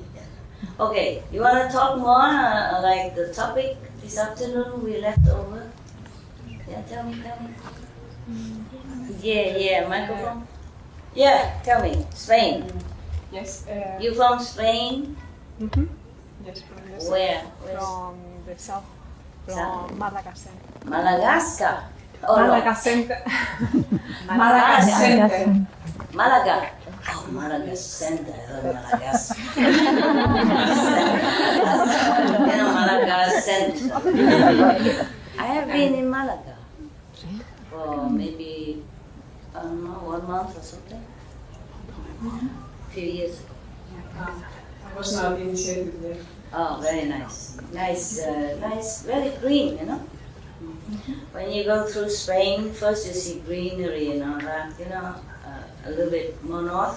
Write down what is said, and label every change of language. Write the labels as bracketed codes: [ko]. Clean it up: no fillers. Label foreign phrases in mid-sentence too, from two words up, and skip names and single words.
[en] Okay, you want to talk more, like the topic this afternoon we left over? Yeah, tell me. Yeah, microphone. Yeah, tell me, Spain. Yes. You from Spain? Mm-hmm. Yes, from the south. Where? From the south. From Madagascar. Madagascar. Oh, Madagascar. No. Madagascar. Malaga. Oh, Madagascar. Madagascar. Madagascar. I have been in Malaga for maybe, I don't know, 1 month or something. A few years ago. I was not initiated there. Oh, very nice. Nice, very green, When you go through Spain, first you see greenery and all that, a little bit more north.